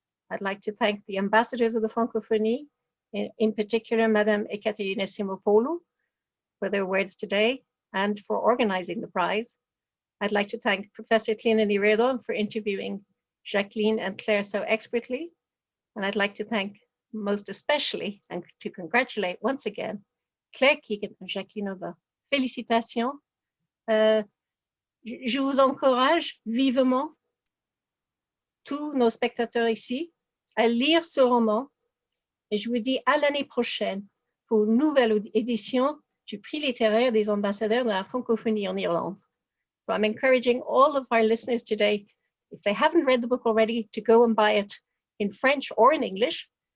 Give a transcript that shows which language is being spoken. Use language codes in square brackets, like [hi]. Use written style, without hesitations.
[en] I'd like to thank the ambassadors of the Francophonie, in particular, Madame Ekaterina Simopoulou, for their words today and for organizing the prize. I'd like to thank Professor Clíona Ní Riordáin for interviewing Jacqueline and Claire so expertly. And I'd like to thank most especially and to congratulate once again Claire Keegan and Jacqueline Odin. [fr] Félicitations. Je vous encourage vivement, tous nos spectateurs ici, à lire ce roman. Et je vous dis à l'année prochaine pour une nouvelle édition du Prix littéraire des ambassadeurs de la Francophonie en Irlande. [en] So I'm encouraging all of our listeners today, if they haven't read the book already, to go and buy it in French or in English.